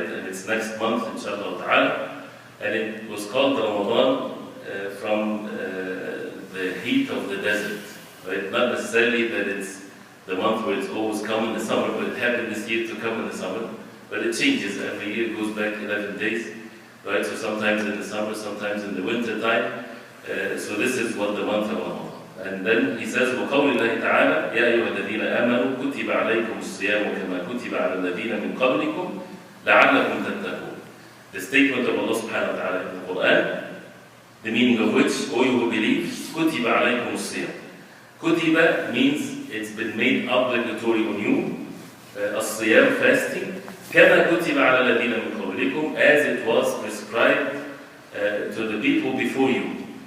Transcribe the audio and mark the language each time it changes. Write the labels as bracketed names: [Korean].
[English] And it's next month, inshallah ta'ala. And it was called Ramadan from the heat of the desert, right? Not necessarily that it's the month where it's always come in the summer, but it happened this year to come in the summer. But it changes every year, it goes back 11 days, right? So sometimes in the summer, sometimes in the winter time. So this is what the month of Ramadan. And then he says, [Arabic] وَقَوْلِ اللَّهِ تَعَالَى يَا أَيُّهَا الَّذِينَ آمَنُوا كُتِبَ عَلَيْكُمُ الصِّيَامُ كَمَا كُتِبَ عَلَى الَّذِينَ مِنْ قَبْلِكُمْ لَعَلَّكُمْ تَتَّقُونَ. [English] The statement of Allah subhanahu wa ta'ala in the Quran, the meaning of which, O you who believe, [Arabic] كُتِبَ عَلَيْكُمُ الصِّيَامُ. [English] Kutiba means it's been made obligatory on you, الصيام, fasting, [Arabic] كَمَا كُتِبَ عَلَى الَّذِينَ مِنْ قَبْلِكُمْ, [English] as it was prescribed to the people before you.